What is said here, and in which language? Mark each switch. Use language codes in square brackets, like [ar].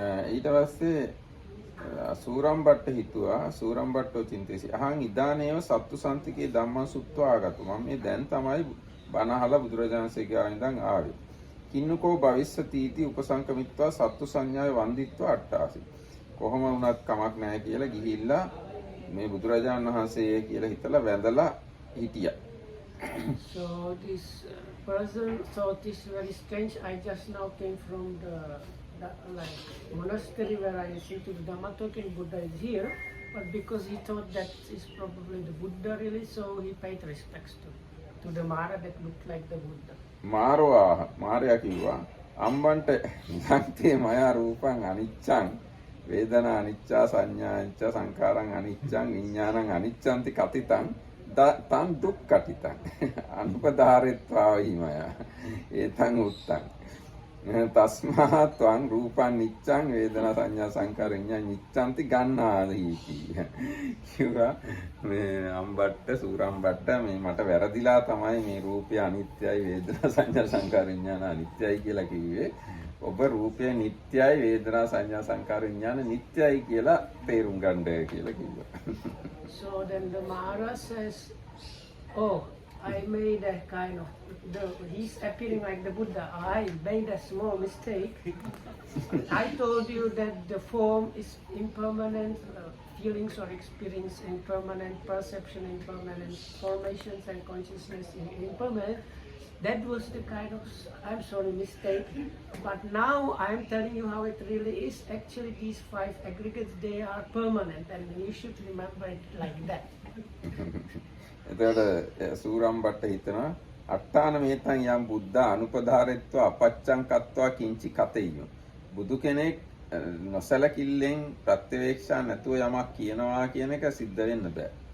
[si] ඊට පස්සේ සූරම්බට්ට හිතුවා [pi] සූරම්බට්ටෝ චින්තේසි අහං ඉදානේව සත්තු සන්තිකේ ධම්මං සුත්වා ආගතු [si] මම මේ දැන් තමයි බණ අහලා බුදුරජාණන්සේ ගාව ඉඳන් ආවේ [pi] කින්නකෝ භවිස්සතිටි උපසංකමිත්වා සත්තු සංඥාවේ වන්දිත්වා අට්ටාසි [si] කොහොම වුණත් කමක් නැහැ කියලා ගිහිල්ලා මේ බුදුරජාණන් වහන්සේ කියලා හිතලා වැඳලා හිටියා. [en] So this person thought this very strange. I just now came from the like monastery where I listened to the Dhamma talk, and Buddha is here. But because he thought that is probably the Buddha really, so he paid respects to the Mara that looked like the Buddha. [pi] මාරයා කිව්වා අම්බන්ට ඉදන්තේ මයා රූපං අනිච්චං වේදනා අනිච්චා සංඥා අනිච්චා සංඛාරං අනිච්චං විඥානං අනිච්චන්ති කතිතං තං දුක්ඛටිතං අනුපදාරෙත්වා වීමයා ඒතං උත්තං තස්මා ත්වං රූපං නිච්චං වේදනා සංඥා සංඛාර විඥාන නිච්චන්ති ගන්නාදී [si] කිව්වා මේ අම්බට්ට සූරම්බට්ට මේ මට වැරදිලා තමයි මේ රූපය අනිත්‍යයි වේදනා සංඥා සංඛාර විඥාන අනිත්‍යයි කියලා කිව්වේ ඔබ රූපය නිට්ටයයි වේදනා සංඥා සංඛාර විඥාන නිට්ටයයි කියලා තේරුම් ගන්න කියලා කිව්වා. [en] So then the Mara says, oh, I made a kind of, he's appearing like the Buddha. I made a small mistake. I told you that the form is impermanent, feelings or experience impermanent, perception impermanent, formations and consciousness impermanent. That was the kind of, I'm sorry, mistake. But now I'm telling you how it really is. Actually, these 5 aggregates, they are permanent, and you should remember it like that. [si] එතකොට සූරම්බට්ට හිතනවා [pi] අට්ඨාන මේතං යම් බුද්ධ අනුපදාරෙත්වා අපච්චං කତ୍වා කිංචි කතෙය්‍යෝ [si] බුදු කෙනෙක් නොසලකිල්ලෙන් ප්‍රත්‍යවේක්ෂා නැතුව යමක් කියනවා කියන එක සිද්ධ වෙන්න බෑ.